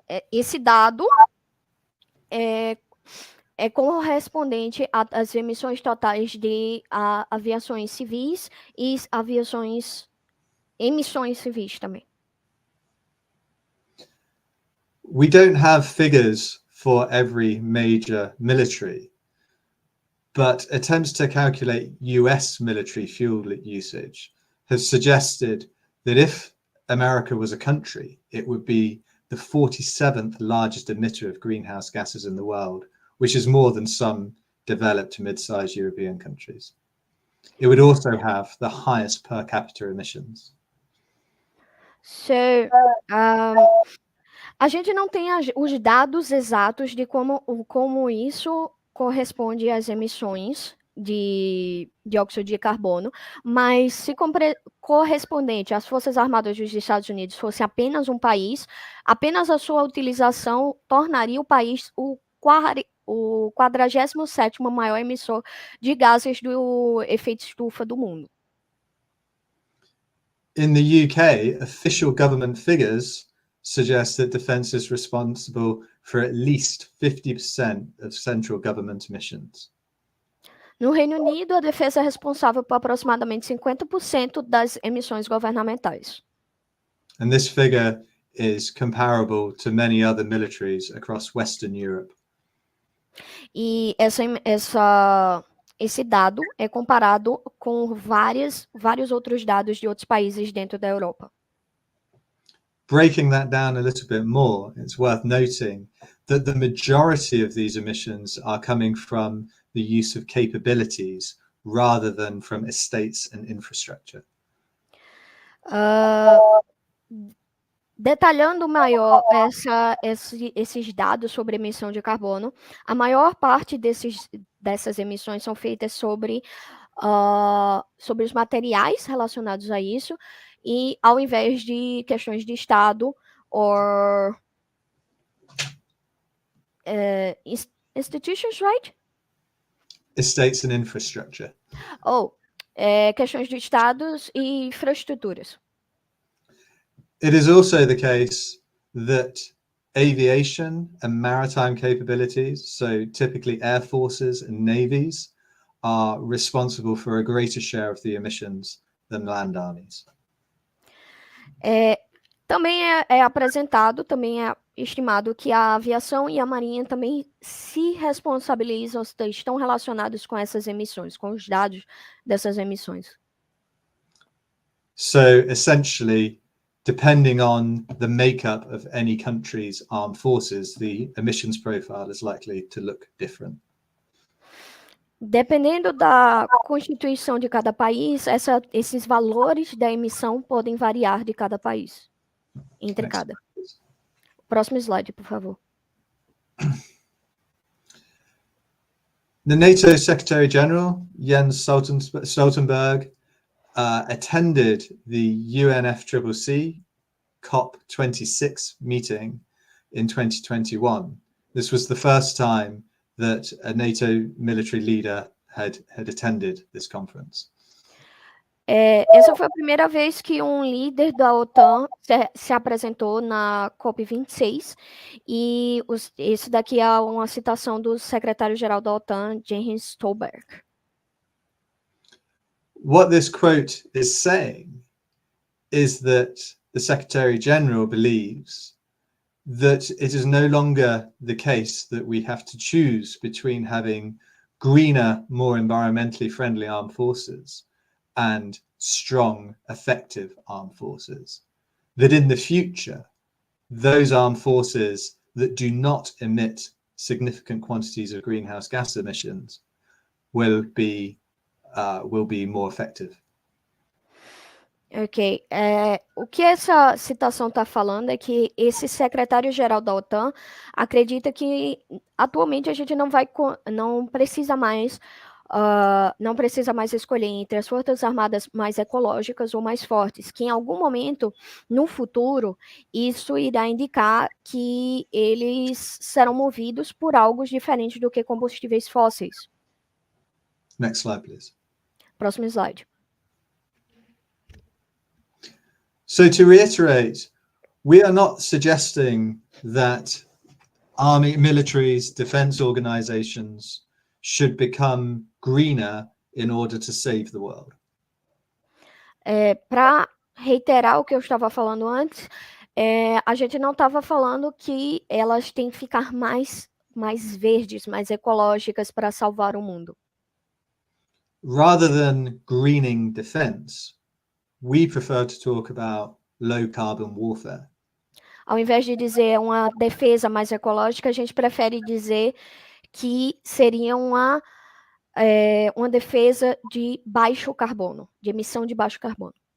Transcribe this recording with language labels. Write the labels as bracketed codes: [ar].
[pt] Esse dado é correspondente às emissões totais de aviações civis e aviações emissões civis também. [en] We don't have figures for every major military, but attempts to calculate US military fuel usage have suggested that if America was a country, it would be the 47th largest emitter of greenhouse gases in the world, which is more than some developed mid-sized European countries. It would also have the highest per capita emissions. [pt] So, a gente não tem os dados exatos de como isso corresponde às emissões de dióxido de carbono, mas se correspondente às Forças Armadas dos Estados Unidos fosse apenas um país, apenas a sua utilização tornaria o país o 47º maior emissor de gases do efeito estufa do mundo. [en] In the UK, official government figures suggest that defence is responsible for at least 50% of central government emissions. [pt] No Reino Unido, a defesa é responsável por aproximadamente 50% das emissões governamentais. [en] And this figure is comparable to many other militaries across Western Europe. [pt] E esse dado é comparado com vários outros dados de outros países dentro da Europa. [en] Breaking that down a little bit more, it's worth noting that the majority of these emissions are coming from the use of capabilities rather than from estates and infrastructure. [pt] Detalhando maior esses dados sobre emissão de carbono, a maior parte dessas emissões são feitas sobre os materiais relacionados a isso, e ao invés de questões de Estado ou [en] institutions, right? Estates and infrastructure. [pt] Questões de estados e infraestruturas. [en] It is also the case that aviation and maritime capabilities, so typically air forces and navies, are responsible for a greater share of the emissions than land armies. [pt] Também é apresentado, também é estimado que a aviação e a marinha também se responsabilizam, estão relacionados com essas emissões, com os dados dessas emissões. [en] So essentially, depending on the makeup of any country's armed forces, the emissions profile is likely to look different. [pt] Dependendo da constituição de cada país, esses valores da emissão podem variar de cada país, entre cada. Próximo slide, por favor. [en] The NATO Secretary General, Jens Stoltenberg, attended the UNFCCC COP26 meeting in 2021. This was the first time that a NATO military leader had attended this conference. [pt] Essa foi a primeira vez que um líder da OTAN se apresentou na COP26, e isso daqui é uma citação do secretário-geral da OTAN, Jens Stoltenberg. [en] What this quote is saying is that the Secretary-General believes that it is no longer the case that we have to choose between having greener, more environmentally friendly armed forces and strong, effective armed forces. That in the future, those armed forces that do not emit significant quantities of greenhouse gas emissions will be more effective. Ok. [pt] O que essa citação está falando é que esse secretário-geral da OTAN acredita que atualmente a gente não precisa mais escolher entre as forças armadas mais ecológicas ou mais fortes, que em algum momento no futuro isso irá indicar que eles serão movidos por algo diferente do que combustíveis fósseis. [en] Next slide, please. [pt] Próximo slide. [en] So to reiterate, we are not suggesting that army, militaries, defense organizations should become greener in order to save the world. [pt] Para reiterar o que eu estava falando antes, a gente não estava falando que elas têm que ficar mais verdes, mais ecológicas para salvar o mundo. [en] Rather than greening defense, we prefer to talk about low carbon warfare. [pt] Ao invés de dizer uma defesa mais ecológica, a gente prefere dizer que seria uma defesa de baixo carbono, de emissão de baixo carbono.